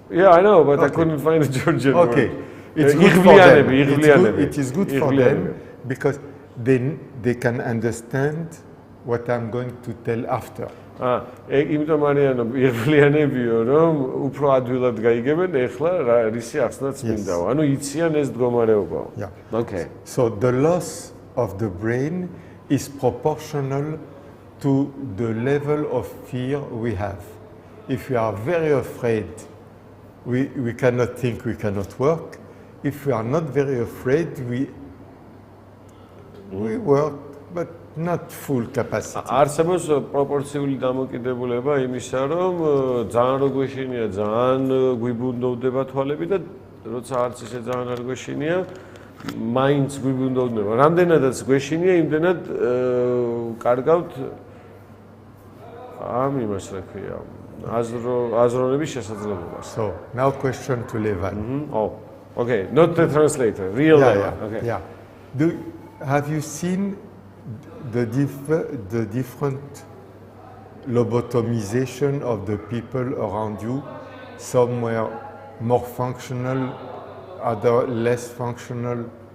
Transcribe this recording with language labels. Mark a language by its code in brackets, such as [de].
[en] Yeah, I know, but I couldn't find a Georgian word. Okay, it's good for them. [ka] იღბლიანები. [en] It is good for them because they can understand what I'm going to tell after. [ka] იმიტომ არიანო იღბლიანებიო, რომ უფრო ადვილად გაიგებენ ეხლა რისი ახსნაც მინდაო. ანუ იციან ეს მდგომარეობაო. [en] Yeah. Okay. So the loss of the brain is proportional to the level of fear we have. If we are very afraid, we cannot think, we cannot work. If we are not very afraid, we work, but not full capacity. [ka] არსებობს პროპორციული დამოკიდებულება იმისა, რომ ძალიან რო გვეშინია, ძალიან გვიბუნდოვდება თვალები და როცა არც ისე ძალიან არ გვეშინია, მაინც გვიბუნდოვდება. რამდენადაც გვეშინია, იმდენად კარგავთ ამ იმას რა ქვია, აზროვნების შესაძლებლობას. [en] So now question to Levan. Oh, okay, not the translator, real Levan. Okay. Yeah. Have you seen the different lobotomization of the people around you? Some were more functional, other less functional.